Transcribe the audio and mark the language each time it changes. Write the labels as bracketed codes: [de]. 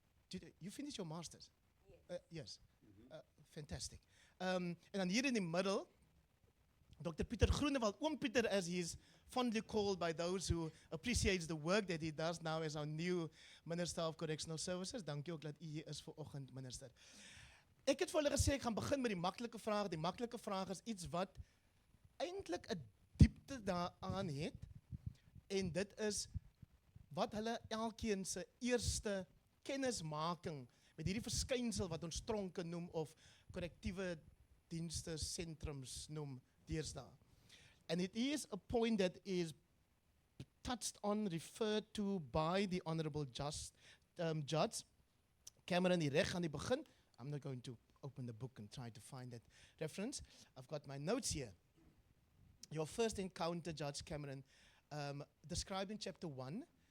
[en] Did you finish your master's? Yes. Fantastic. And [af] dan hier in die middel, [en] Dr. Pieter Groenewald, Oom Pieter, as he is fondly called by those who appreciates the work that he does now as our new Minister of Correctional Services. [af] Dankie ook dat u hier is vanoggend, minister. Ek het vir hulle gesê ek gaan begin met die maklike vraag. Die maklike vraag is iets wat eintlik 'n diepte daaraan het, en dit is wat hulle elkeen se eerste kennismaking met hierdie verskynsel wat ons tronke noem of korrektiewe dienste sentrums noem deesdae. [en] And it is a point that is touched on, referred to by the Honorable Judge Cameron [af] die reg aan die begin. [en] I'm not going to open the book and try to find that reference. I've got my notes here. Your first encounter, Judge Cameron, described in chapter 1.